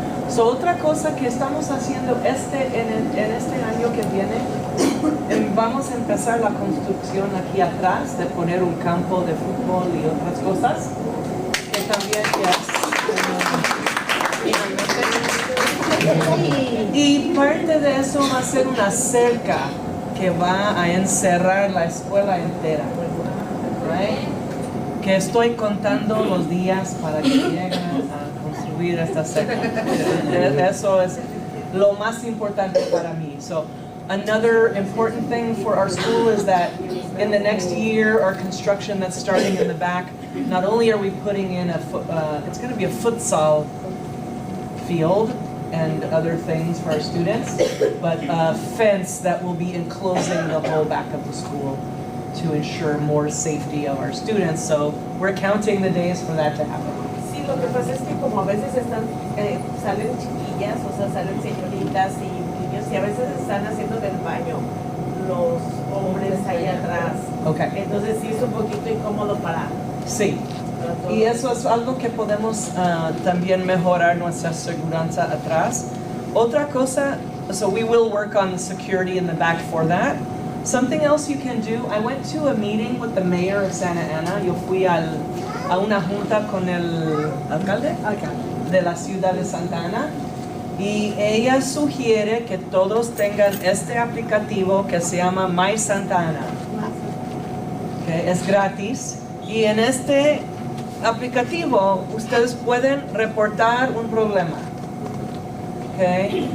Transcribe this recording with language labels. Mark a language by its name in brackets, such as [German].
[Spanish] So, otra cosa que estamos haciendo en este año que viene, vamos a empezar la construcción aquí atrás de poner un campo de fútbol y otras cosas, que también y parte de eso va a ser una cerca que va a encerrar la escuela entera, right? Que estoy contando los días para que lleguen a construir esta cerca. Eso es lo más importante para mí. [English] So, another important thing for our school is that in the next year, our construction that's starting in the back, not only are we putting in it's going to be a futsal field and other things for our students, but a fence that will be enclosing the whole back of the school to ensure more safety of our students. So we're counting the days for that to happen. [Spanish] Sí, lo que pasa es que como a veces salen chiquillas, o sea, salen señoritas y niños, y a veces están haciendo del baño los hombres ahí atrás. [English] Okay. [Spanish] Entonces sí es un poquito incómodo para... Sí. Y eso es algo que podemos también mejorar nuestra seguridad atrás. Otra cosa, [English] so we will work on the security in the back for that. Something else you can do, I went to a meeting with the mayor of Santa Ana. [Spanish] Yo fui a una junta con el alcalde de la ciudad de Santa Ana. Y ella sugiere que todos tengan este aplicativo que se llama My Santa Ana. Okay, es gratis. Y en este aplicativo ustedes pueden reportar un problema. Okay.